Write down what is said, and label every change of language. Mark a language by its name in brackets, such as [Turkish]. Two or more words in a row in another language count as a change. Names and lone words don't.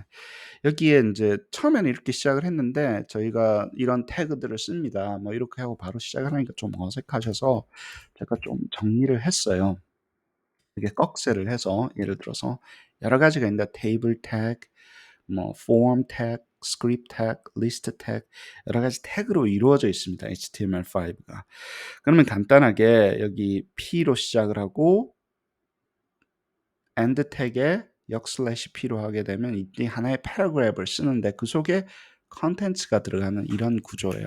[Korean] 여기에 인제 처음에는 이렇게 시작을 했는데, 저희가 이런 태그들을 씁니다. 뭐 이렇게 하고 바로 시작을 하니까 좀 어색하셔서 제가 좀 정리를 했어요. 이게 꺽쇠를 해서, 예를 들어서 여러 가지가 있는데 [English] table tag, [Korean] 뭐 [English] form tag, script tag, list tag [Korean] 여러 가지 태그로 이루어져 있습니다. HTML5가. 그러면 간단하게 여기 P로 시작을 하고 [English] end tag [Korean] 에 역/P로 하게 되면 이 하나의 패러그래프를 쓰는데 그 속에 컨텐츠가 들어가는 이런 구조예요.